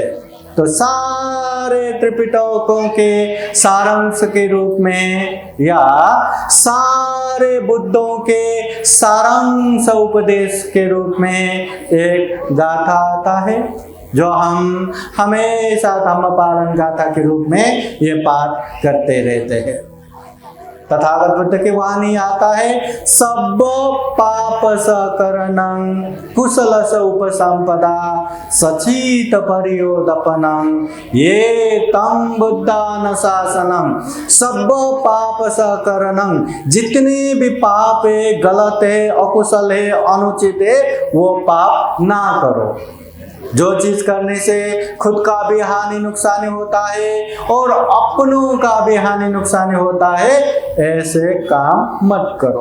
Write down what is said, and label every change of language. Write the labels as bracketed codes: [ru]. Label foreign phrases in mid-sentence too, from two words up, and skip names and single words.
[hi] तो सारे त्रिपिटकों के सारांश के रूप में या सारे बुद्धों के सारांश उपदेश के रूप में एक गाथा आता है जो हम हमेशा धम्म पालन गाथा के रूप में ये पाठ करते रहते हैं। तथागत बुद्ध की वाणी आता है, [pi] सब पाप सकरणं कुशलस उपसंपदा सचित परियोदपनं ये तम बुद्धान शासनम। सब पाप सकरणं, [hi] जितने भी पाप है, गलत है, अकुशल है, अनुचित है, वो पाप ना करो। जो चीज करने से खुद का भी हानि नुकसान होता है और अपनों का भी हानि नुकसान होता है, ऐसे काम मत करो।